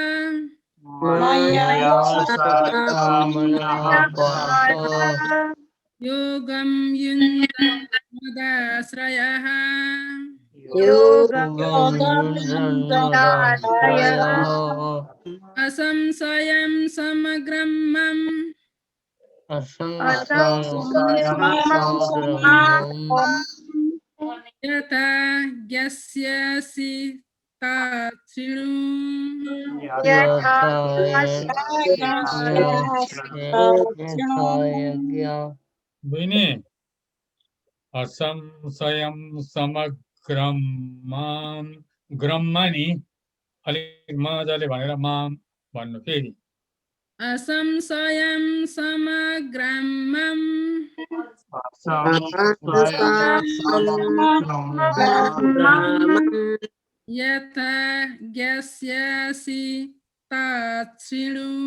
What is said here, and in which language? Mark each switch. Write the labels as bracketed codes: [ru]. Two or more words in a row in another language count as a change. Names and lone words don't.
[sa] योगं युञ्जन्मदाश्रयः असंशयं समग्रं मम यथा ज्ञास्यसि तच्छृणु [ne] बहिनी [sa] असंशयं समग्रम [ne] माम ग्रममा नि अलिक मजाले भनेर माम भन्नु फेरि [sa] असंशयं समग्रं मम यथा ज्ञास्यसि तच्छृणु